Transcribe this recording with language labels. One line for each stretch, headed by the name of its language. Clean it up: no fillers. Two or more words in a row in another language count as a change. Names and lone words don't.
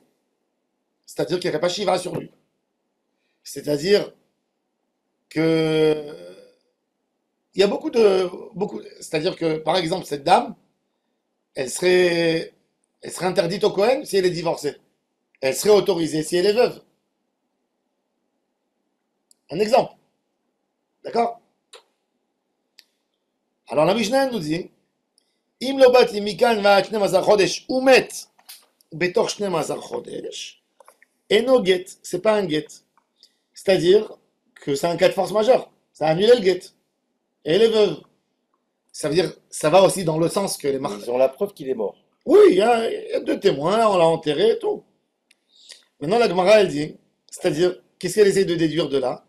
French: C'est-à-dire qu'il n'y aurait pas Shiva sur lui. C'est-à-dire que il y a c'est-à-dire que, par exemple, cette dame, elle serait interdite au Cohen si elle est divorcée. Elle serait autorisée si elle est veuve. Un exemple. D'accord? Alors la Mishnah nous dit,
Hebrew: אם לא באתי מכאן ועד שנים עשר חודש ומת בתוך שנים עשר חודש אינו גט,
French: c'est pas un get. C'est-à-dire que c'est un cas de force majeure. Ça a annulé le get. Et elle est veuve. Ça veut dire, ça va aussi dans le sens que les Ils ont la preuve qu'il est mort. Oui, il y a deux témoins, on l'a enterré et tout. Maintenant, la Gemara, elle dit, c'est-à-dire, qu'est-ce qu'elle essaie de déduire de là?